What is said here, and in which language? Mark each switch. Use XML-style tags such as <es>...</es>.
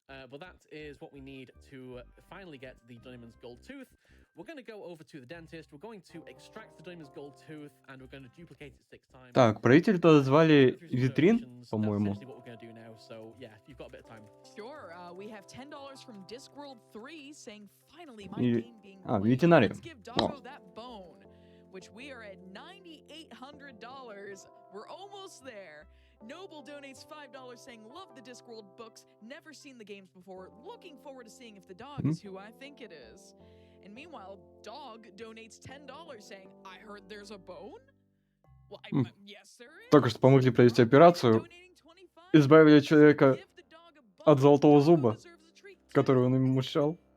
<en>But that is what we need to finally get the Dunnyman's gold tooth. We're going to go over to the dentist. We're going to extract the Dunnyman's gold tooth, and we're going to duplicate it 6 times.</en> <ru>Так, правителя-то звали Витрин, по-моему.</ru> <en>So, yeah, you've got a bit of time. Sure, we have $10 from Discworld 3 saying finally my game being played.</en> <ru>ветеринарий.</ru> <en>Let's give Doggo that bone. which we are at $9,800. We're almost there. Noble donates $5 saying, love the Discworld books, never seen the games before, looking forward to seeing if the dog is who I think it is. And meanwhile, Dog donates $10 saying, I heard there's a bone? Well, yes, there is.</en> <ru>Только что помогли провести операцию, избавили человека от золотого зуба, который он ему мешал.</ru>